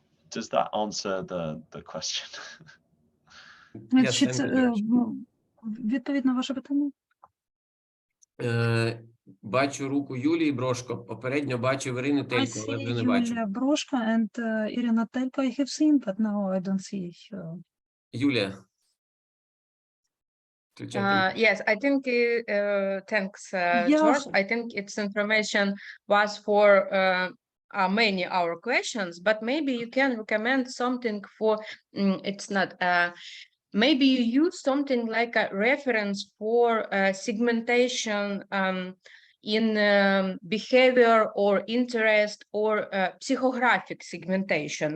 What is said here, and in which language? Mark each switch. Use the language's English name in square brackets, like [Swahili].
[English] Does that answer the question? [Ukrainian] Чи це відповідь на ваше питання? Бачу руку Юлії Брошко. Попередньо бачив Ірину Телько, але вже не бачу. [English] Юлія Брошко and Irina Telko I have seen, but now I don't see her. [Ukrainian] Юлія. [English] Yes, I think, thanks, George. I think its information was for many our questions, but maybe you can recommend something for, it's not, maybe you use something like a reference for segmentation in behavior or interest or psychographic segmentation.